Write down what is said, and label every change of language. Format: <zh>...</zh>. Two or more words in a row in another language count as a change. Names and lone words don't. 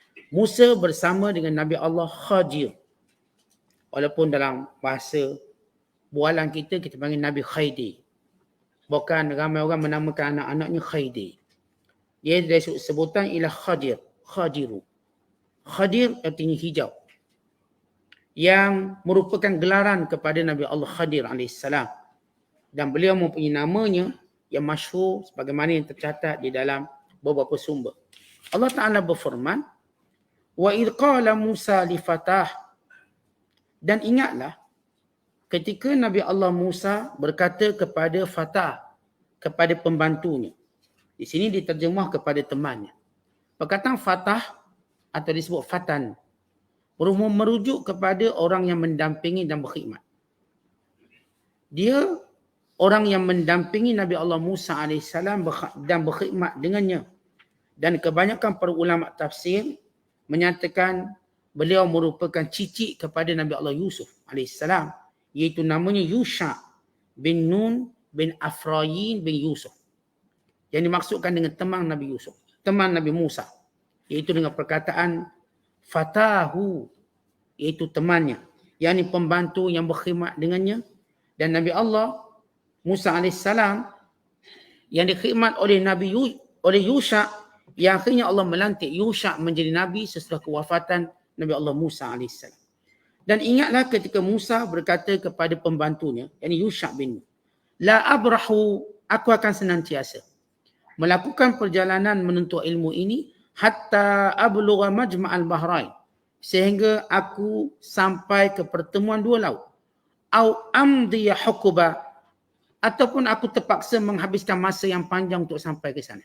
<ms>Musa bersama dengan Nabi Allah Khadir Walaupun dalam bahasa bualan kita panggil Nabi Khadir. Bukan ramai orang menamakan anak-anaknya Khadir. Dia dari sebutan ialah Khadir. Khadiru. Khadir artinya hijau. Yang merupakan gelaran kepada Nabi Allah Khadir AS. Dan beliau mempunyai namanya yang masyhur sebagaimana yang tercatat di dalam beberapa sumber.</ms> <ar>الله تعالى</ar> <ms>berfirman,</ms> <ar>وإذ قال موسى لفتاه,</ar> <ms>dan ingatlah ketika Nabi Allah Musa berkata kepada fatah, kepada pembantunya. Di sini diterjemah kepada temannya. Perkataan fatah atau disebut fatan merujuk kepada orang yang mendampingi dan berkhidmat. Dia orang yang mendampingi Nabi Allah Musa AS dan berkhidmat dengannya. Dan kebanyakan para ulama tafsir menyatakan beliau merupakan cicit kepada Nabi Allah Yusuf AS, iaitu namanya Yusha bin Nun bin Afrayin bin Yusuf. Yang dimaksudkan dengan teman Nabi Yusuf, teman Nabi Musa, iaitu dengan perkataan fatahu, iaitu temannya, yakni pembantu yang berkhidmat dengannya. Dan Nabi Allah Musa AS yang dikhidmat oleh Yusha, yang akhirnya Allah melantik Yusha menjadi Nabi setelah kewafatan Nabi Allah Musa AS. Dan ingatlah ketika Musa berkata kepada pembantunya, yakni Yusha bin Nun,</ms> <ar>لا أبرح,</ar> <ms>aku akan senantiasa melakukan perjalanan menuntut ilmu ini</ms> <ar>حتى أبلغ مجمع البحرين,</ar> <ms>sehingga aku sampai ke pertemuan dua laut,</ms> <ar>أو أمضي حقبا,</ar> <ms>ataupun aku terpaksa menghabiskan masa yang panjang untuk sampai ke sana.</ms>